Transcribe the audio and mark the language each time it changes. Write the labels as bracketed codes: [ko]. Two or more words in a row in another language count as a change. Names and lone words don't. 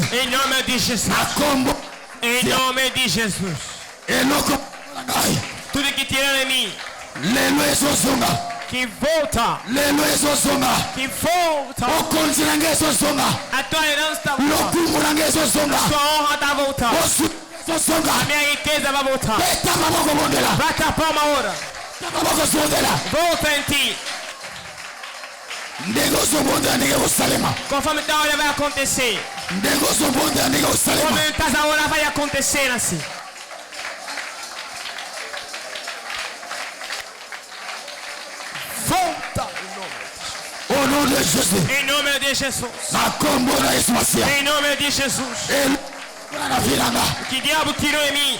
[pt] Em nome de Jesus. [ln] Nakombo. [pt] Em nome de Jesus. [ln] Eloko. [pt] Tudo que tiraram em mim. [ln] Lelo ezosonga. [pt] Que volta. [ln] Lelo ezosonga. [pt] Que volta. [ln] Okonzi nange ezosonga. [pt] A tua herança está voltando. [ln] Lokumu nange ezosonga. [pt] A tua honra está voltando. [ln] Osu ezosonga. [pt] A minha riqueza vai voltar. [ln] Beta maboko bondela. [pt] Bata a palma agora. [ln] Maboko zondela. [pt] Volta em ti. [ln] Ndenge ozobondela ndenge osalema. [pt] Conforme a hora vai acontecer. [ln] Ndenge ozobondela ndenge osalema. [pt] Conforme a hora vai acontecer assim. Volta. [fr] Au nom de Jésus. [pt] Em nome de Jesus. [ln] Nakombola Yesu Masia. [pt] Em nome de Jesus. Que diabo tirou em mim.